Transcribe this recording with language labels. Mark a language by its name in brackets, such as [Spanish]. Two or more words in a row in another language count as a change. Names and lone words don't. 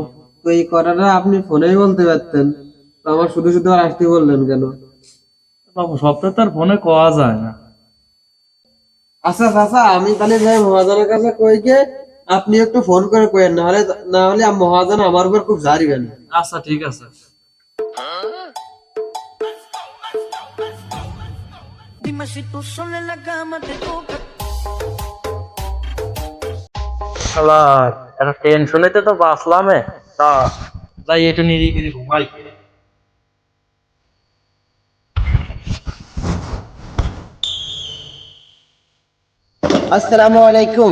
[Bangla] তো এই কথাটা আপনি ফোনেই বলতে পারতেন, তো আমার শুধু শুধু আর আসতে বললেন কেন? বাবু সবটা তো আর ফোনে কোয়া যায় না। আচ্ছা চাচা, আমি তাহলে যাই মহাজনের কাছে কইকে, আপনি একটু ফোন করে কইেন, না হলে মহাজন আমার উপর খুব ঝাড়িবেন। আচ্ছা ঠিক আছে। [Spanish] Dime si tú sola en la cama te toca. [Bangla] শালার একটা টেনশনেতে তো বাঁচলাম। তা যাই একটু নিরিবিলি ঘুমাই। [Arabic] السلام عليكم.